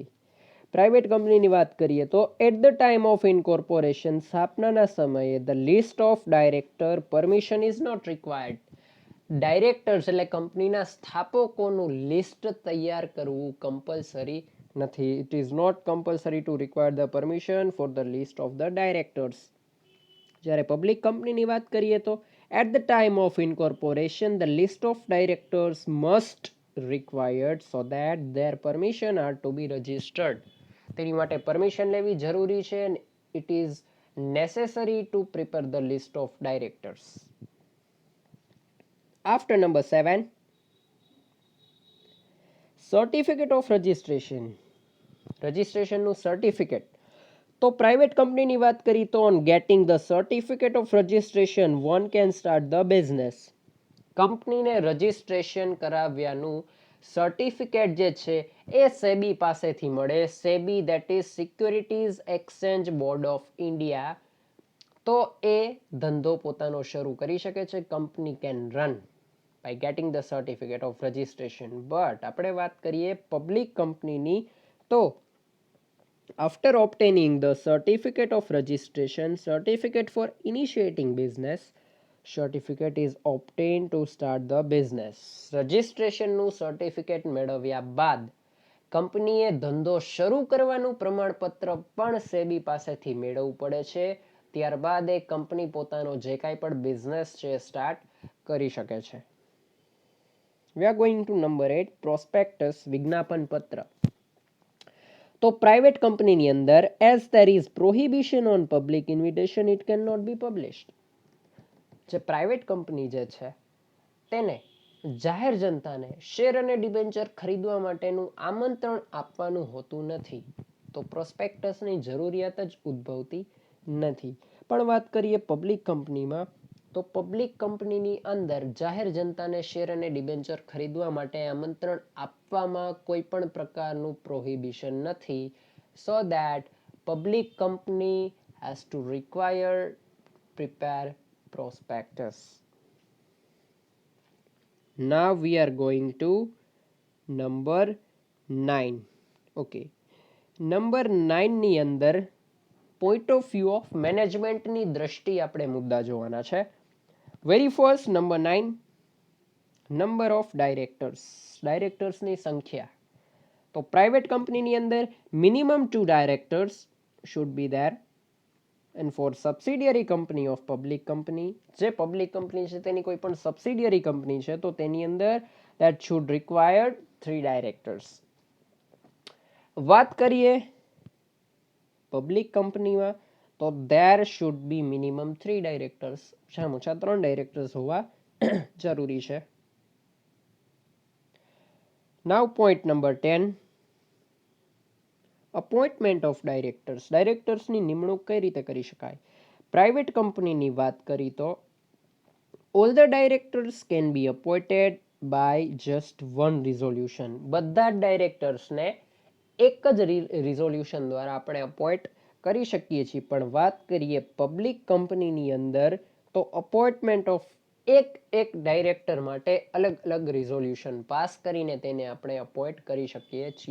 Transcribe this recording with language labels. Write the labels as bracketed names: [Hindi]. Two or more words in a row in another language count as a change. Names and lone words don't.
[Gujarati] પ્રાઇવેટ કંપનીની વાત કરીએ તો [English] at the time of incorporation, [Gujarati] સ્થાપનાના સમયે [English] the list of director permission is not required. [Gujarati] ડાયરેક્ટર્સ એટલે કંપનીના સ્થાપકોનું લિસ્ટ તૈયાર કરવું કમ્પલસરી નથી. [English] It is not compulsory to require the permission for the list of the directors. [Gujarati] જ્યારે પબ્લિક કંપનીની વાત કરીએ તો [English] At the time of incorporation, the list of directors must required so that their permission are to be registered. [Gujarati] તેની માટે પરમિશન લેવી જરૂરી છે [English] and it is necessary to prepare the list of directors. After number 7, certificate of registration. [Gujarati] રજિસ્ટ્રેશનનું સર્ટિફિકેટ. તો પ્રાઇવેટ કંપનીની વાત કરી તો [English] on getting the certificate of registration one can start the business. [Gujarati] કંપનીને રજિસ્ટ્રેશન કરાવ્યાનું સર્ટિફિકેટ જે છે એ સેબી પાસેથી મળે. [English] SEBI that is Securities Exchange Board of India. [Gujarati] તો એ ધંધો પોતાનો શરૂ કરી શકે છે. [English] Company can run by getting the certificate of registration. [Gujarati] બટ આપણે વાત કરીએ પબ્લિક કંપનીની તો [English] after obtaining the certificate of registration, certificate for initiating business, certificate is obtained to start the business. [Gujarati] રજિસ્ટ્રેશનનું સર્ટિફિકેટ મેળવ્યા બાદ કંપનીએ ધંધો શરૂ કરવાનું પ્રમાણપત્ર પણ સેબી પાસેથી મેળવવું પડે છે. ત્યારબાદ એ કંપની પોતાનો જે કાંઈ પણ બિઝનેસ છે સ્ટાર્ટ કરી શકે છે. [English] We are going to number 8, prospectus, [Gujarati] વિજ્ઞાપન પત્ર. તો પ્રાઇવેટ કંપનીની અંદર [English] એઝ there is prohibition on public invitation, it cannot be published. [Gujarati] જે પ્રાઇવેટ કંપની જે છે તેને જાહેર જનતાને શેર અને ડિબેન્ચર ખરીદવા માટેનું આમંત્રણ આપવાનું હોતું નથી. તો પ્રોસ્પેક્ટસની જરૂરિયાત જ ઉદ્ભવતી નથી. પણ વાત કરીએ પબ્લિક કંપનીમાં તો પબ્લિક કંપનીની અંદર જાહેર જનતાને શેર અને ડિબેન્ચર ખરીદવા માટે આમંત્રણ આપવામાં કોઈ પણ પ્રકારનું પ્રોહિબિશન નથી. [English] so that public company has to require prepare prospectus. Now we are going to number 9. Okay. Number 9 [Gujarati] ની અંદર [English] point of view of management [Gujarati] ની દ્રષ્ટિ આપણે મુદ્દા જોવાના છે. [English] Very first, number 9, number of directors. Directors [Gujarati] ની સંખ્યા. તો પ્રાઇવેટ કંપનીની અંદર [English] minimum 2 directors should be there. And for subsidiary company of public company, [Gujarati] જે પબ્લિક કંપની છે તેની કોઈ પણ સબસિડિયરી કંપની છે તો તેની અંદર [English] that should require 3 directors. [Gujarati] વાત કરીએ પબ્લિક કંપનીમાં તો [English] there should be minimum 3 directors. [Gujarati] ઓછામાં ઓછા 3 directors હોવા જરૂરી છે. [English] Now point number 10, appointment of directors. [Gujarati] ડાયરેક્ટર્સની નિમણૂક કઈ રીતે કરી શકાય? પ્રાઇવેટ કંપનીની વાત કરી તો [English] all the directors can be appointed by just one resolution. [Gujarati] બધા જ ડાયરેક્ટર્સને એક જ રિઝોલ્યુશન દ્વારા આપણે અપોઇન્ટ કરી શકીએ છીએ. પણ વાત કરીએ પબ્લિક કંપનીની અંદર તો [English] appointment of [Gujarati] એક ડાયરેક્ટર માટે અલગ અલગ રિઝોલ્યુશન પાસ કરીને તેને આપણે અપોઇન્ટ કરી શકીએ છીએ.